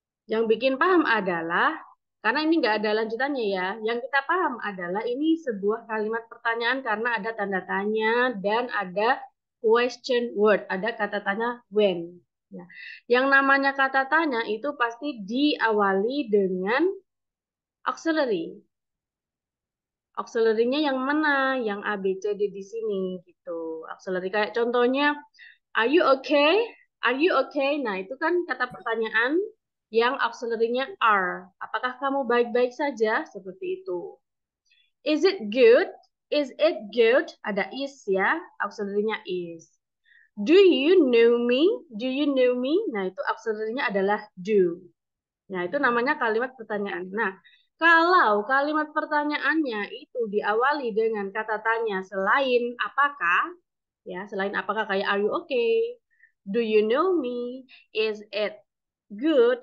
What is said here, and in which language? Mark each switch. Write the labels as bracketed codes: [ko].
[id] Yang bikin paham adalah, karena ini nggak ada lanjutannya ya, yang kita paham adalah ini sebuah kalimat pertanyaan karena ada tanda tanya dan ada question word, ada kata tanya when. Ya. Yang namanya kata tanya itu pasti diawali dengan auxiliary. Auxiliary-nya yang mana? Yang A, B, C, D di sini gitu. [en] Auxiliary [id] kayak contohnya, [en] are you okay? Are you okay? [id] Nah, itu kan kata pertanyaan yang auxiliary-nya are. Apakah kamu baik-baik saja? Seperti itu. [en] Is it good? Is it good? [id] Ada is ya, auxiliary-nya is. [en] Do you know me? Do you know me? [id] Nah, itu auxiliary-nya adalah do. Nah, itu namanya kalimat pertanyaan. Nah, kalau kalimat pertanyaannya itu diawali dengan kata tanya selain apakah, ya, selain apakah kayak [en] are you okay? Do you know me? Is it good?